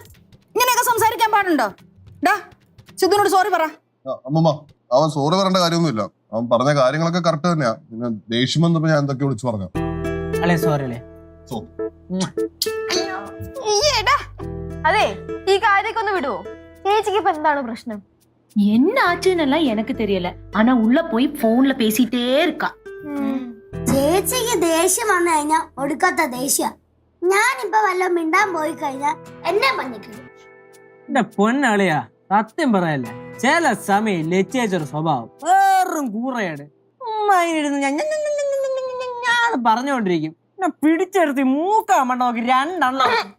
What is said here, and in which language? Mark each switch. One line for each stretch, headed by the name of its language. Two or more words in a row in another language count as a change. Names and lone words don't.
Malayalam: ഇങ്ങനെയൊക്കെ സംസാരിക്കാൻ പാടുണ്ടോ? സിദ്ധുനോട് സോറി പറ. അമ്മമ്മ, അവൻ സോറി പറയേണ്ട കാര്യമൊന്നുമില്ല. അവൻ പറഞ്ഞ കാര്യങ്ങളൊക്കെ കറക്റ്റ് തന്നെയാ. പിന്നെ ദേഷ്യം വന്നപ്പോ ഞാൻ എന്തൊക്കെ വിളിച്ചു പറഞ്ഞു. അല്ലേ സോറി അല്ലേ? അതെ, ഈ കാര്യമൊക്കെ ഒന്ന് വിടുവോ? ചേച്ചിക്ക് ഇപ്പൊ എന്താണ് പ്രശ്നം?
Tamil: என்ன ஆச்சுன்னெல்லாம் எனக்கு தெரியல. ஆனா உள்ள போய் போன்ல பேசிட்டே இருக்கா.
Malayalam: ചേച്ചിക്ക് ദേഷ്യം വന്നു കഴിഞ്ഞാൽ ഒടുക്കത്തെ ദേഷ്യ. ഞാനിപ്പോ വല്ല മിണ്ടാൻ പോയി കഴിഞ്ഞാൽ എന്നെ പഞ്ഞിക്കിടും. എന്റെ പൊന്നളിയാ, സത്യം പറയല്ലേ, ചില സമയം ലച്ചേച്ചൊരു സ്വഭാവം വേറും കൂറയാണ്. ഞാൻ പറഞ്ഞുകൊണ്ടിരിക്കും, എന്നെ പിടിച്ചെടുത്ത് മൂക്കാൻ വേണ്ട നോക്കി 2 എണ്ണം.